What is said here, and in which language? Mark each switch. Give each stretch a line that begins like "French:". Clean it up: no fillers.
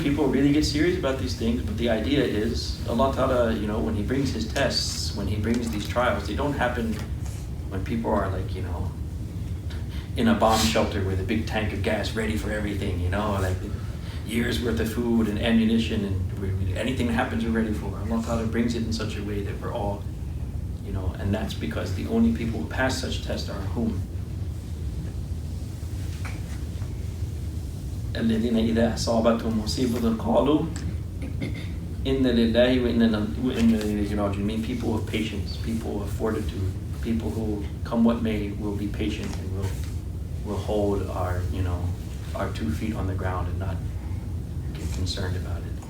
English: People really get serious about these things, but the idea is, Allah Ta'ala, when He brings His tests, when He brings these trials, they don't happen when people are like, in a bomb shelter with a big tank of gas ready for everything, like years worth of food and ammunition, and anything that happens we're ready for. Allah Ta'ala brings it in such a way that we're all, and that's because the only people who pass such tests are whom?
Arabic: الذين إذا أصابتهم مصيبة قالوا Inna lillahi wa inna ilayhi raji'un.
English: Mean people of patience, people of fortitude, people who, come what may, will be patient and will hold our, our 2 feet on the ground and not get concerned about it.